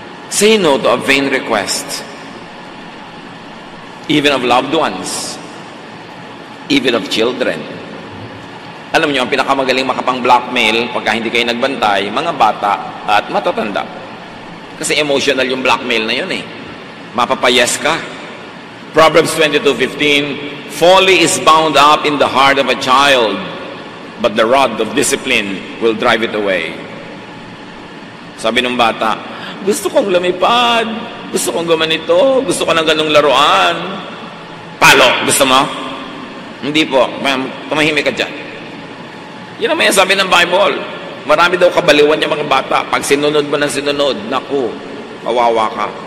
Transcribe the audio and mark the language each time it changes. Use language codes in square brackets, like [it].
[en] Say no to a vain request, even of loved ones, even of children. [tl] Alam niyo, ang pinakamagaling makapang-blackmail pagka hindi kayo nagbantay, mga bata at matatanda. Kasi emotional yung blackmail na yun eh. Mapapayas ka. [en] Proverbs 22:15, folly is bound up in the heart of a child, but the rod of discipline will drive it away. [tl] Sabi ng bata, Gusto kong lumipad. Gusto kong gumanito. Gusto ko ng ganong laruan. Palo, gusto mo? Hindi po. Tumahimik ka dyan. Yan naman yung sabi ng Bible. Marami daw kabaliwan yung mga bata. Pag sinunod mo ng sinunod, naku, kawawa ka.